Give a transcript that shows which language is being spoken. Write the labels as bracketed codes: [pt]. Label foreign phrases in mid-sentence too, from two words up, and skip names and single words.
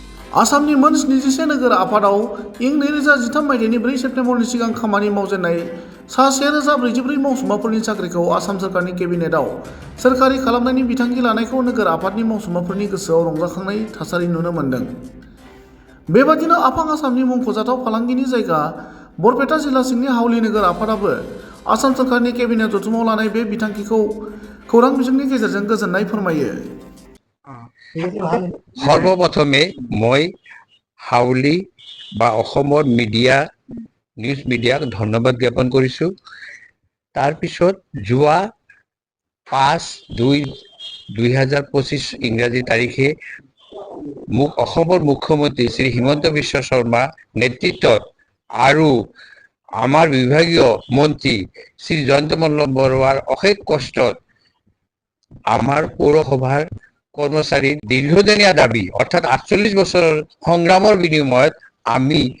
[brx] आसामनि मोन 27 नोगोर आफादाव इं 2013 मायथाइनि 4 सेप्तेम्बरनि सिगां खामानि मावजेननाय सा 1044 मावसुमाफोरनि साख्रिखौ आसाम सोरखारनि केबिनेटआव सोरखारि खालामनायनि बिथांखि लानायखौ नोगोर आफादनि मावसुमाफोरनि गोसोआव रंजाखांनाय थासारि नुनो मोन्दों। बेबादिनो आफां आसामनि मुंख'जाथाव फालांगिनि जायगा बरपेटा जिल्ला सिंनि हावलि नोगोर आफादाबो आसाम सोरखारनि केबिनेट जथुमाव लानाय बे बिथांखिखौ खौरां बिजोंनि गेजेरजों गोजोननाय फोरमायो। [as] সৰ্বপ্ৰথমে মই হাউলি বা অসমৰ [en] media news [as] মিডিয়াক ধন্যবাদ জ্ঞাপন কৰিছোঁ। তাৰপিছত যোৱা 5/2/2025 ইংৰাজী তাৰিখে মোক অসমৰ মুখ্যমন্ত্ৰী শ্ৰী হিমন্ত বিশ্ব শৰ্মা নেতৃত্বত আৰু আমাৰ বিভাগীয় মন্ত্ৰী শ্ৰী জয়ন্ত মল্ল বৰুৱাৰ অশেষ কষ্টত আমাৰ পৌৰসভাৰ কৰ্মচাৰীৰ দীৰ্ঘদিনীয়া দাবী অৰ্থাৎ 48 বছৰৰ সংগ্ৰামৰ বিনিময়ত আমি